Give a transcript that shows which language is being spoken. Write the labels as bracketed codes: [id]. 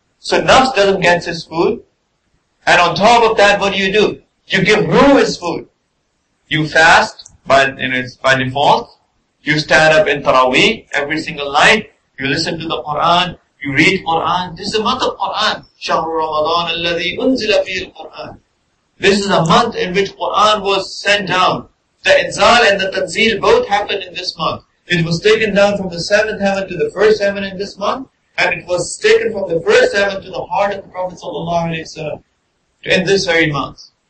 [en] So nafs doesn't get his food, and on top of that, what do? You give ruh his food. You fast by default, you stand up in Taraweeh every single night, you listen to the Quran, you read Quran. This is a month of Quran. [ar] شهر رمضان الذي أنزل فيه القرآن. [en] This is a month in which Quran was sent down. The inzal and the tanzil both happened in this month. It was taken down from the 7th heaven to the 1st heaven in this month, and it was taken from the 1st heaven to the heart of the Prophet ﷺ in this very month.